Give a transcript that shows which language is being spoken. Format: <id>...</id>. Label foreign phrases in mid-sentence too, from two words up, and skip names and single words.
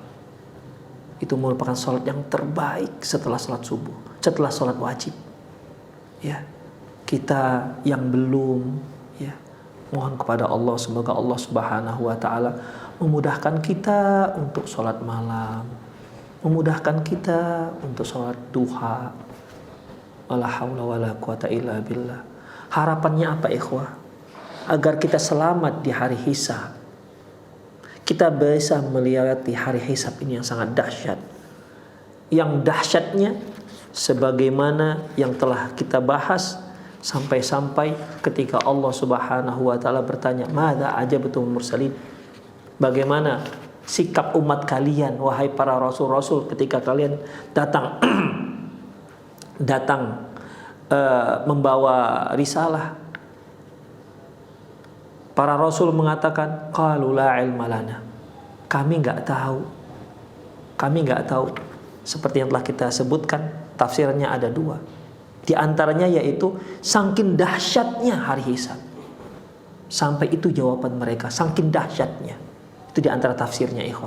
<id>Itu merupakan sholat yang terbaik setelah sholat subuh, setelah sholat wajib, ya. Kita yang belum, ya, mohon kepada Allah semoga Allah</id> <ar>سبحانه وتعالى</ar> <id>memudahkan kita untuk sholat malam, memudahkan kita untuk sholat duha.</id> <ar>ولا حول ولا قوة إلا بالله.</ar> <id>Harapannya apa ikhwah? Agar kita selamat di hari hisab. Kita bisa melewati hari hisab ini yang sangat dahsyat. Yang dahsyatnya sebagaimana yang telah kita bahas sampai-sampai ketika Allah</id> <ar>سبحانه وتعالى</ar> <id>bertanya,</id> <ar>"ماذا أجبتم مرسلين?"</ar> <id>Bagaimana sikap umat kalian wahai para rasul-rasul ketika kalian datang membawa risalah. Para rasul mengatakan,</id> <ar>قالوا لا علم لنا.</ar> <id>Kami enggak tahu. Seperti yang telah kita sebutkan, tafsirnya ada 2. Di antaranya yaitu saking dahsyatnya hari hisab. Sampai itu jawaban mereka, saking dahsyatnya. Itu di antara tafsirnya ikhwah.</id>